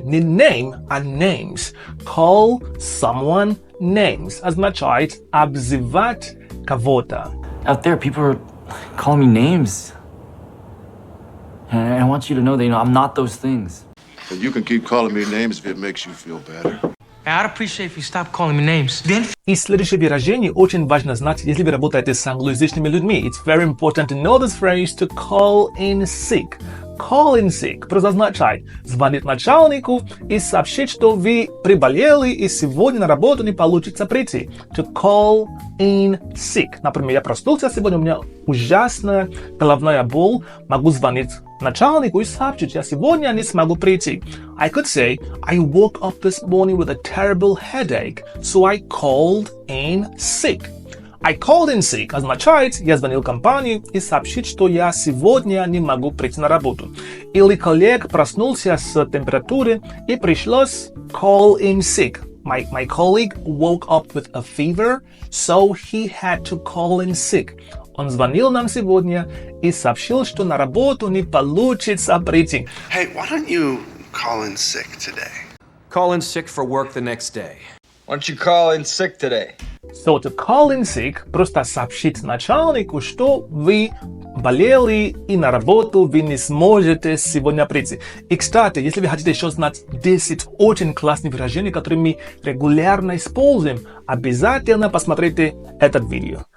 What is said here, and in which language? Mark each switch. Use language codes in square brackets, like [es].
[ru] Не name, а names. [en] Call someone names. [ru] Означает обзывать кого-то. [en] Out there, people are calling me names. And I want you to know that, I'm not those things. But you can keep calling me names if it makes you feel better. I'd appreciate if you stop calling me names. Then... [ru] И следующее выражение очень важно знать, если вы работаете с англоязычными людьми. [en] It's very important to know this phrase to call in sick. call in sick [ru] просто означает звонить начальнику и сообщить, что вы приболели и сегодня на работу не получится прийти. [en] To call in sick. [ru] Например, я проснулся сегодня, у меня ужасная головная боль, могу звонить начальнику и сообщить, я сегодня не смогу прийти. [en] I could say, I woke up this morning with a terrible headache, so I called in sick. I called in sick [ru] означает, я звонил компании и сообщить, что я сегодня не могу прийти на работу. Или коллег проснулся с температурой и пришлось [en] call in sick. My colleague woke up with a fever, so he had to call in sick. [ru] Он звонил нам сегодня и сообщил, что на работу не получится прийти. [en] Hey, why don't you call in sick today? Call in sick for work the next day. Why don't you call in sick today? So to call in sick [ru] просто сообщить начальнику, что вы болели и на работу вы не сможете сегодня прийти. И, кстати, если вы хотите еще знать 10 очень классных выражений, которые мы регулярно используем, обязательно посмотрите это видео.